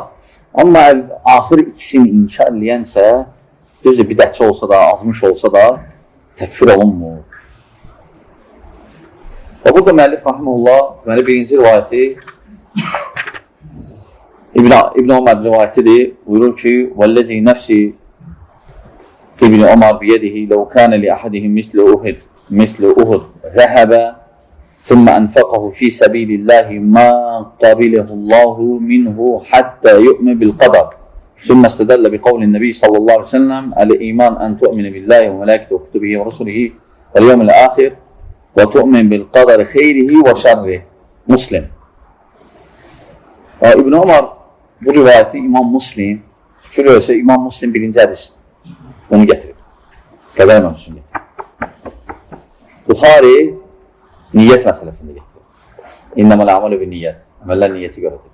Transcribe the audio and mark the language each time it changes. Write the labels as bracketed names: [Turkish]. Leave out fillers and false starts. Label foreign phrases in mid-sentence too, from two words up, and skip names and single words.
[Azerbaijani] Amma axır ikisini inkar eləyənsə, düzdür, bidətçi olsa da, azmış olsa da, təkfir olunmur. Və burada müəllif, rahmanullah, deməli, birinci rivayəti İbn Ömər rivayətidir. Buyurur ki, [Arabic] وَالَّذِي نَفْسِ İbn Ömər بِيَدِهِ لَوْ كَانَ لِأَحَدِهِمْ مِثْلُ أُهُدْ ذَهَبَ ثم أنفقه في سبيل الله ما قبله الله منه حتى يؤمن بالقدر ثم استدل بقول النبي صلى الله عليه وسلم الإيمان أن تؤمن بالله وملائكته وكتبه ورسله واليوم الآخر وتؤمن بالقدر خيره وشره. [Azerbaijani] Muslim. İbn Ömər bu rivayəti İmam Muslim, fikirləsə İmam Muslim birinci hədis onu gətirib. Qədər mövzusunu gətirib. Buxari niyyət məsələsində gətirir. [Arabic] إنما الأعمال [Azerbaijani] bir niyyət. Əməllər niyyəti görədir.